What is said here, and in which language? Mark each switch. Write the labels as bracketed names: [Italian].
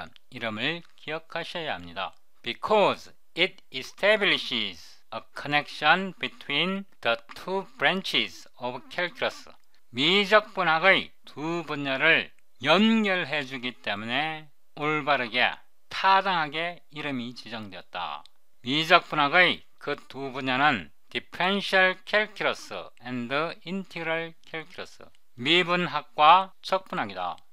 [Korean] 이름을 기억하셔야 합니다. [English] Because it establishes a connection between the two branches of calculus. [Korean] 미적분학의 두 분야를 연결해 주기 때문에 올바르게 타당하게 이름이 지정되었다. 미적분학의 그 두 분야는 Differential Calculus and Integral Calculus, 미분학과 적분학이다.